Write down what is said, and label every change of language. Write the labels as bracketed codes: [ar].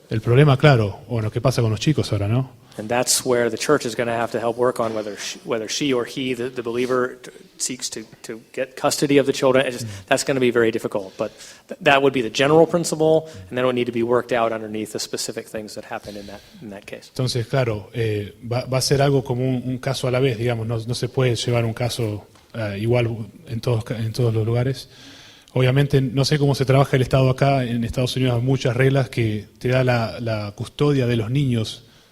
[es] El problema, claro, ¿qué pasa con los chicos ahora, no? [en] And that's where the church is going to have to help work on whether she or he, the believer, seeks to get custody of the children. That's going to be very difficult. But that would be the general principle, and then it would need to be worked out underneath the specific things that happen in that case. [es] Entonces, claro, va a ser algo como un caso a la vez, digamos. No se puede llevar un caso igual en todos los lugares. Obviamente, no sé cómo se trabaja el Estado acá. En Estados Unidos hay muchas reglas que te da la custodia de los niños.